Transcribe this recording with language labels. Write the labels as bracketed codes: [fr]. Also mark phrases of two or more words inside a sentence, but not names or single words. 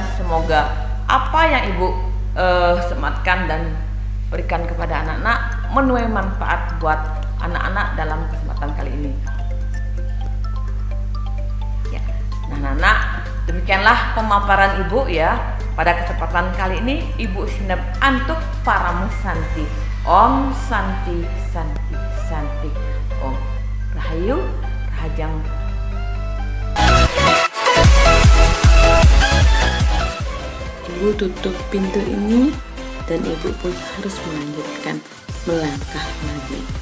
[id] Semoga apa yang Ibu sematkan dan berikan kepada anak-anak menuai manfaat buat anak-anak dalam kesempatan kali ini ya. Nah anak-anak, demikianlah pemaparan Ibu ya. Pada kesempatan kali ini Ibu [ban] Sinap Antuk Paramusanti. [sa] Om Santi Santi Santi. [ban] Om Rahayu Rahajang. [id] Ibu tutup pintu ini dan Ibu pun harus melanjutkan melangkah lagi.